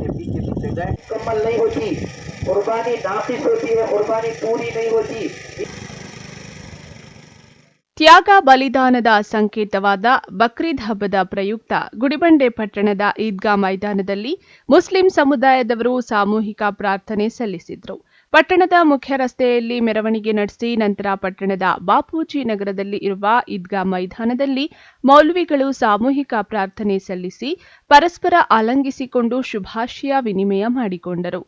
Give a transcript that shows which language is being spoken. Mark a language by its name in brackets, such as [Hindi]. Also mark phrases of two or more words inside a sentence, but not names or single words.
[Hindi] मुकम्मल नहीं होती, कुर्बानी नाकिस होती है, कुर्बानी पूरी नहीं होती। [Kannada] ತ್ಯಾಗ ಬಲಿದಾನದ ಸಂಕೇತವಾದ ಬಕ್ರೀದ್ ಹಬ್ಬದ ಪ್ರಯುಕ್ತ ಗುಡಿಬಂಡೆ ಪಟ್ಟಣದ ಈದ್ಗಾ ಮೈದಾನದಲ್ಲಿ ಮುಸ್ಲಿಂ ಸಮುದಾಯದವರು ಸಾಮೂಹಿಕ ಪ್ರಾರ್ಥನೆ ಸಲ್ಲಿಸಿದರು. ಪಟ್ಟಣದ ಮುಖ್ಯ ರಸ್ತೆಯಲ್ಲಿ ಮೆರವಣಿಗೆ ನಡೆಸಿ ನಂತರ ಪಟ್ಟಣದ ಬಾಪೂಜಿ ನಗರದಲ್ಲಿ ಇರುವ ಈದ್ಗಾ ಮೈದಾನದಲ್ಲಿ ಮೌಲ್ವಿಗಳು ಸಾಮೂಹಿಕ ಪ್ರಾರ್ಥನೆ ಸಲ್ಲಿಸಿ ಪರಸ್ಪರ ಆಲಂಗಿಸಿಕೊಂಡು ಶುಭಾಶಯ ವಿನಿಮಯ ಮಾಡಿಕೊಂಡರು.